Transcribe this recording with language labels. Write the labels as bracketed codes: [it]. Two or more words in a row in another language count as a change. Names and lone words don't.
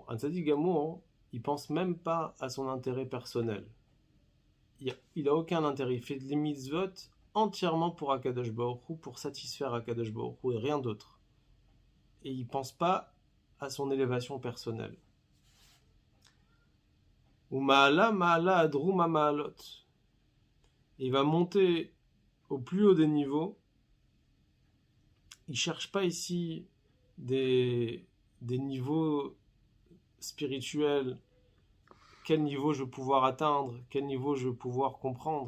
[fr] Un [he] צדיק גמור, [fr] il pense même pas à son intérêt personnel. Il a aucun intérêt. Il fait des mitzvot entièrement pour Akadosh Baruch Hu, pour satisfaire Akadosh Baruch Hu et rien d'autre. Et il pense pas à son élévation personnelle. [he] ומעלה עד רום מעלות. [fr] Il va monter au plus haut des niveaux. Il cherche pas ici des niveaux spirituels. Quel niveau je vais pouvoir atteindre, quel niveau je vais pouvoir comprendre.